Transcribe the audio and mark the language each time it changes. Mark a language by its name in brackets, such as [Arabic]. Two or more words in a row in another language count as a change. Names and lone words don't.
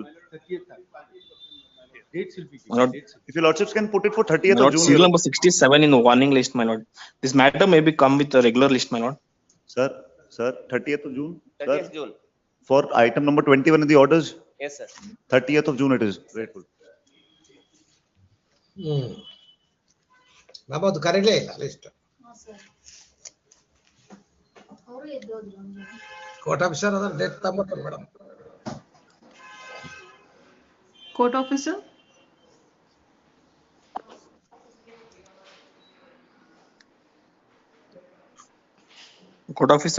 [English] 30th. Dates will be My lord, if your lordships can put it for 30th my of lord, June. serial number 67 in the warning list, my lord. This matter may be come with a regular list, my lord. Sir, 30th of June. 30th June. For item number 21 in the orders. Yes, sir. 30th of June it is. Grateful. [Kannada] ನಮ್ಮದು ಕರೆಕ್ಟೇ ಇಲ್ಲ [English] list court officer [Kannada] ಅದರ ಡೇಟ್ ತಗೊಂಡ್ಬರ್ತಾರೆ ಮೇಡಮ್ [English] Court officer? Court officer?